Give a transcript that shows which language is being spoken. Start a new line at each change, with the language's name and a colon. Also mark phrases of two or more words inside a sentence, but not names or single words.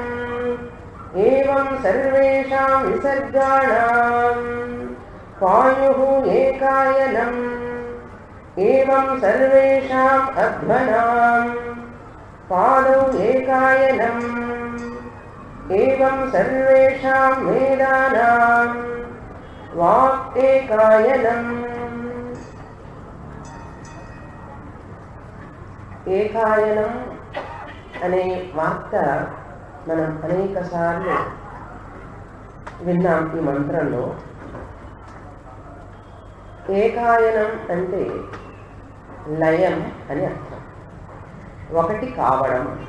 Sanskrit: एवं सर्वेषां विसर्गाणां पायुः एकायनम् एवं सर्वेषाम् अध्वनां पादौ एकायनम् एवं सर्वेषां वेदानां वाक् एकायनम्।
Telugu: ఏకాయనం అనే వార్త మనం అనేక సార్లు విన్నాం ఈ మంత్రంలో. ఏకాయనం అంటే లయం అని అర్థం, ఒకటి కావడం.